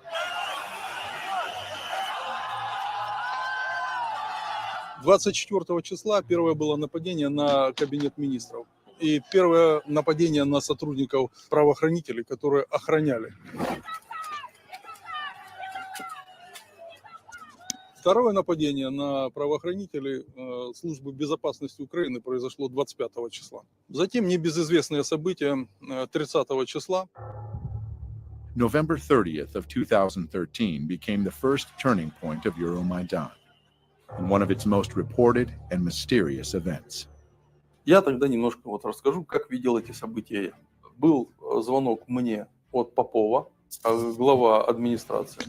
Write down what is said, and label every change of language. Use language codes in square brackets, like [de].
[ru] – 24 числа первое было нападение на кабинет министров и первое нападение на сотрудников правоохранителей, которые охраняли. Второе нападение на правоохранителей службы безопасности Украины произошло 25 числа. Затем небезызвестные события 30 числа. [en] November 30th of 2013 became the first turning point of Euromaidan, and one of its most reported and mysterious events. [ru] Я тогда немножко вот расскажу, как видел эти события я. Был звонок мне от Попова, глава администрации.